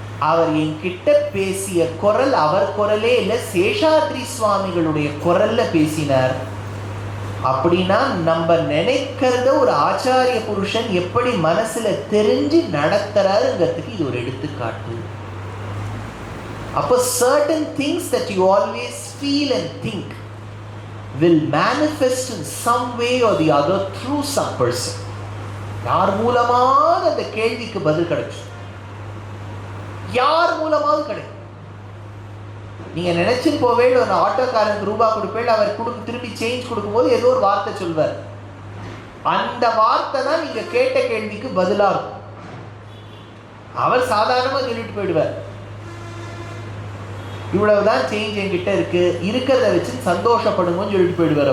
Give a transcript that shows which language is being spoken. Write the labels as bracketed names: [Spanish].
[Tamil] அவர் என்கிட்ட பேசிய குரல் அவர் குரலே இல்லை, சேஷாத்ரி சுவாமிகளுடைய குரல்ல பேசினார். அப்படின்னா நம்ம நினைக்கிறத ஒரு ஆச்சாரிய புருஷன் எப்படி மனசுல தெரிஞ்சு நடத்துறாருங்கிறதுக்கு இது ஒரு எடுத்துக்காட்டு. [English] அப்போ certain things that you always feel and think will manifest in some way or the other through some person. [Tamil] யார் மூலமாக அந்த கேள்விக்கு பதில் கிடைச்சு, யார் மூலமாக கிடைக்கும். நீங்க நினைச்சுன்னு போவே, ஒரு ஆட்டோக்காரனுக்கு ரூபா கொடுப்பேன், அவர் திருப்பி சேஞ்ச் கொடுக்கும்போது ஏதோ ஒரு வார்த்தை சொல்வார். அந்த வார்த்தை தான் நீங்க கேட்ட கேள்விக்கு பதிலா இருக்கும். அவர் சாதாரணமா சொல்லிட்டு போயிடுவார், இவ்வளவுதான் சேஞ்ச் என்கிட்ட இருக்கு, இருக்கிறத வச்சு சந்தோஷப்படுங்கன்னு சொல்லிட்டு போயிடுவார்.